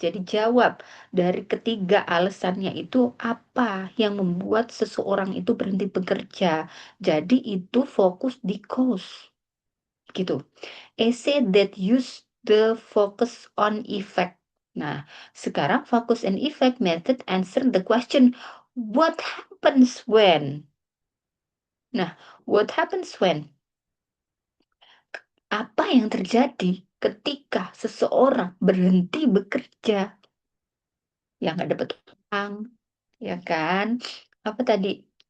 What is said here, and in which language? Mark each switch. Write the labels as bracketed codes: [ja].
[id] Jadi jawab dari ketiga alasannya itu apa yang membuat seseorang itu berhenti bekerja. Jadi itu fokus di cause gitu. [en] Essay that use the focus on effect. [id] Nah, sekarang [en] focus and effect method answer the question what happens when. Nah, what happens when? [id] Apa yang terjadi ketika seseorang berhenti bekerja? Yang nggak dapat uang, ya kan? Apa tadi?